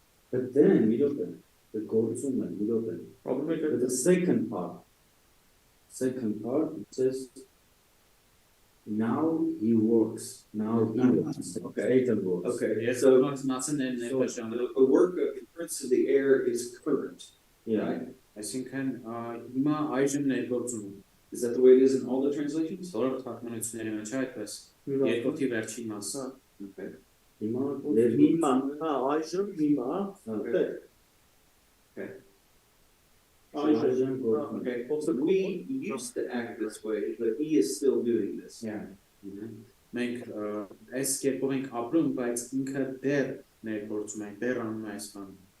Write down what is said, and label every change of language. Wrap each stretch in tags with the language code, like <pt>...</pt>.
<en>But then we look at the</en> <hy>գործումը</hy> <en>we look at the second part it says now he works Okay. later works Okay.</en> <hy>Ես</hy> <en>So</en> <hy>մասն են ներկայ</hy> <en>the work of the prince of the air is current. yeah Right?</en> <hy>Այսինքն հիմա այժմ ներգործում է։</hy> <en>Is that the way it is in all the translations?</en> <hy>Բոլոր թարգմանությունների մեջ է այդպես։ Երկրորդի վերջին մասը։</hy> <en>Okay.</en> <hy>հիմա Հիմա, այժմ հիմա,</hy> <en>Okay.</en> <hy>այժմ</hy> <en>Okay. So we used to act this way, but he is still doing this. yeah</en> <hy>Մենք այս կերպով ենք ապրում, բայց ինքը դեռ ներգործում է, դեռ անում է այս բանը։</hy>